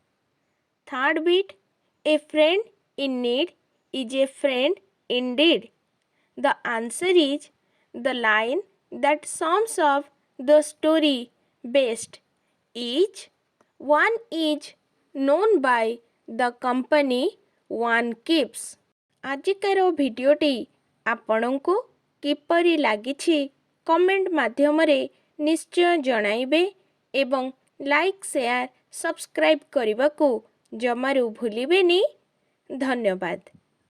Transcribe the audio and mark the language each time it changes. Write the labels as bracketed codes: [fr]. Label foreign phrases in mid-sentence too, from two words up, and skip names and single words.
[en] Third bit, a friend in need is a friend indeed. The answer is the line that sums up the story best is, one is known by the company one keeps. [or] ଆଜିକାର ଭିଡ଼ିଓଟି ଆପଣଙ୍କୁ କିପରି ଲାଗିଛି କମେଣ୍ଟ ମାଧ୍ୟମରେ ନିଶ୍ଚୟ ଜଣାଇବେ ଏବଂ [en] like share subscribe [or] କରିବାକୁ ଜମାରୁ ଭୁଲିବେନି। ଧନ୍ୟବାଦ।